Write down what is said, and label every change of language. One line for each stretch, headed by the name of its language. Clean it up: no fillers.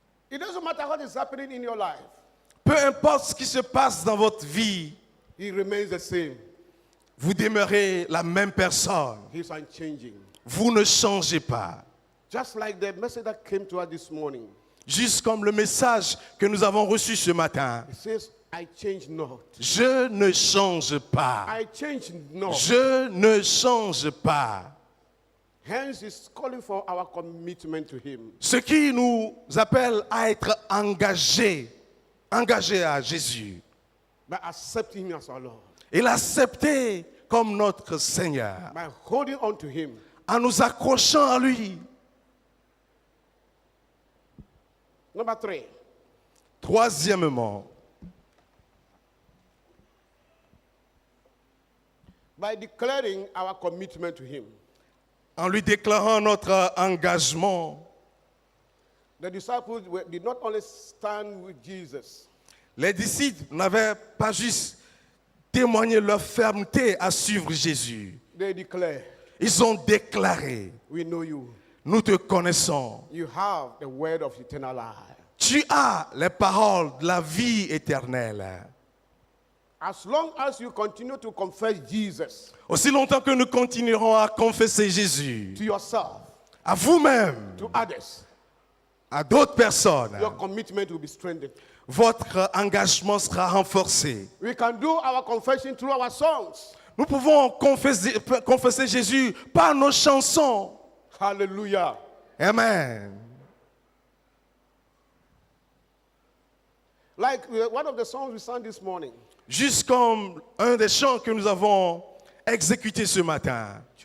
English: It doesn't matter what is happening in your life.
French: Peu importe ce qui se passe dans votre vie,
English: He remains the same.
French: vous demeurez la même personne.
English: He's unchanging.
French: Vous ne changez pas.
English: Just like the message that came to us this morning.
French: Juste comme le message que nous avons reçu ce matin.
English: It says, I change not.
French: Je ne change pas.
English: I change not.
French: Je ne change pas.
English: Hence, he's calling for our commitment to him.
French: Ce qui nous appelle à être engagés à Jésus.
English: By accepting him as our Lord.
French: Et l'accepter comme notre Seigneur.
English: By holding on to him.
French: En nous accrochant à lui.
English: Number 3.
French: Troisièmement,
English: By declaring our commitment to him.
French: en lui déclarant notre engagement.
English: The disciples did not only stand with Jesus,
French: Les disciples n'avaient pas juste témoigné leur fermeté à suivre Jésus.
English: they declare,
French: Ils ont déclaré,
English: we know you.
French: nous te connaissons.
English: You have the word of eternal life.
French: Tu as les paroles de la vie éternelle.
English: As long as you continue to confess Jesus
French: Aussi longtemps que nous continuerons à confesser Jésus
English: to yourself,
French: à vous-même,
English: to others,
French: à d'autres personnes,
English: your commitment will be strengthened.
French: votre engagement sera renforcé.
English: We can do our confession through our songs.
French: Nous pouvons confesser Jésus par nos chansons.
English: Hallelujah.
French: Amen.
English: Like one of the songs we sang this morning.
French: Juste comme un des chants que nous avons exécuté ce matin.